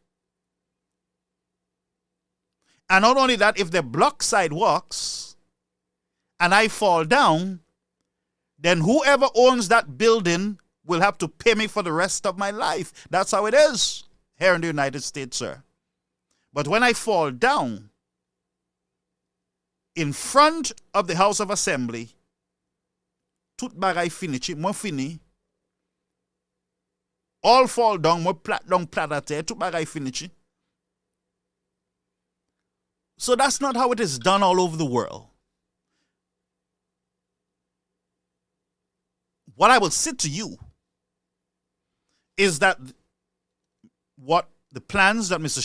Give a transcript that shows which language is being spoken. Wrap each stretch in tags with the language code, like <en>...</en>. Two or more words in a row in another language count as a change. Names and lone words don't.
<en>And not only that, if they block sidewalks and I fall down, then whoever owns that building will have to pay me for the rest of my life. That's how it is here in the United States, sir. But when I fall down in front of the House of Assembly,</en> <acf>tout bagay finish, moi fini.</acf> <en>All fall down,</en> <acf>moi</acf> <en>plat down</en> <acf>plat at terre, tout bagay finish.</acf> <en>So that's not how it is done all over the world. What I will say to you is that what the plans that Mr.</en>